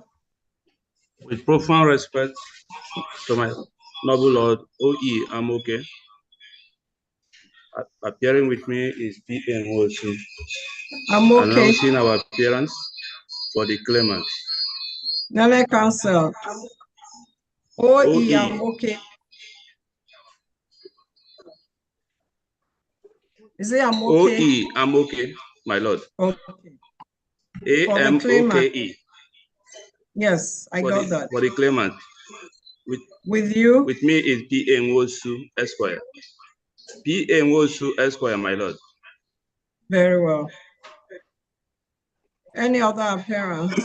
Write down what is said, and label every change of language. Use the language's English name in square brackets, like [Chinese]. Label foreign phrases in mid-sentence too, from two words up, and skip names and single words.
[English] With profound respect to my noble lord O.E. Amoke, appearing with me is P.M. Wolsu. Announcing our appearance for the claimant. Nale Counsel. O.E. Amoke. Is it Amoke? O.E. Amoke, my lord. Okay. A-M-O-K-E. Yes, I got that. For the claimant. With you? With me is P.M. Wolsu Esquire. P.M. Wolsu Esquire, my lord. Very well. Any other appearance?